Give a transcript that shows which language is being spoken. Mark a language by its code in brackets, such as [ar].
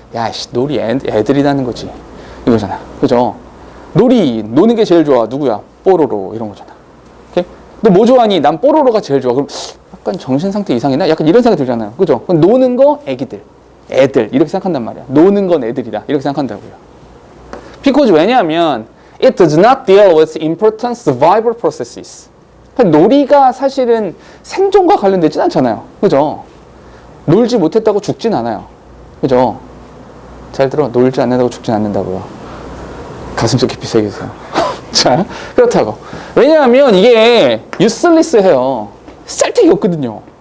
[ko] 야, 놀이 애들이라는 거지. 이거잖아. 그죠? 노는 게 제일 좋아. 누구야? 뽀로로 이런 거잖아. 오케이? 너 뭐 좋아하니? 난 뽀로로가 제일 좋아. 그럼 약간 정신 상태 이상이나? 약간 이런 생각이 들잖아요. 그죠? 노는 거 애기들, 애들 이렇게 생각한단 말이야. 노는 건 애들이다 이렇게 생각한다고요. [en] Because [ko] 왜냐하면 [en] it does not deal with important survival processes. [ko] 놀이가 사실은 생존과 관련되진 않잖아요. 그죠? 놀지 못했다고 죽진 않아요. 그죠? 잘 들어. 놀지 않는다고 죽진 않는다고요. 가슴속 깊이 새기세요. 자, 그렇다고. 왜냐하면 이게 useless해요. 쓸데기 없거든요.